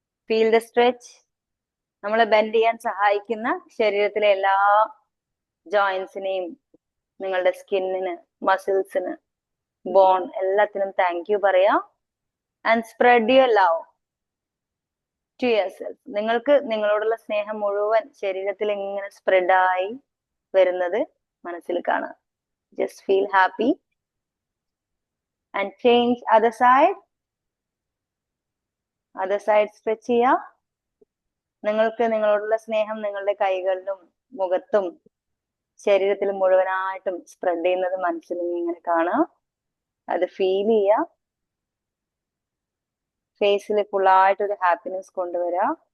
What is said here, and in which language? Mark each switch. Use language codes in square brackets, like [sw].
[en] Feel the stretch. [ml] നമ്മളെ bend ചെയ്യാൻ സഹായിക്കുന്ന ശരീരത്തിലെ എല്ലാ ജോയിന്റ്സിനെയും, നിങ്ങളുടെ സ്കിന്നിന്, മസിൽസിന്, ബോൺ എല്ലാത്തിനും താങ്ക് യു പറയാം. [en] And spread your love to yourself. [ml] നിങ്ങൾക്ക് നിങ്ങളോടുള്ള സ്നേഹം മുഴുവൻ ശരീരത്തിൽ ഇങ്ങനെ സ്പ്രെഡായി വരുന്നത് മനസ്സിൽ കാണാം. [en] Just feel happy and change other side. Other side stretch ചെയ്യാം. [ml] നിങ്ങൾക്ക് നിങ്ങളോടുള്ള സ്നേഹം നിങ്ങളുടെ കൈകളിലും മുഖത്തും ശരീരത്തിൽ മുഴുവനായിട്ടും സ്പ്രെഡ് ചെയ്യുന്നത് മനസ്സിൽ ഇങ്ങനെ കാണാം. അത് ഫീൽ ചെയ്യുക. ഫേസിൽ ഫുള്ളായിട്ട് ഒരു ഹാപ്പിനെസ് കൊണ്ടുവരാം.